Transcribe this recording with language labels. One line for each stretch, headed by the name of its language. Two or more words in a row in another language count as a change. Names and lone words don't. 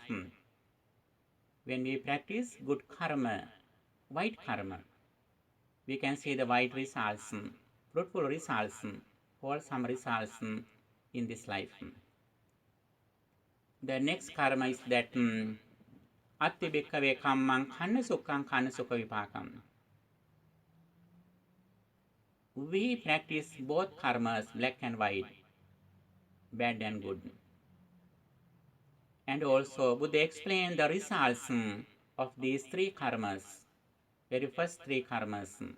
English: When we practice good karma, white karma, we can see the white results, fruitful results, wholesome results in this life. The next karma is that
Pali: atti bhikkave kammang kanna sukhang kanna sukha vipakam.
English: We practice both karmas, black and white, bad and good. And also Buddha explained the results of these three karmas, very first three karmas.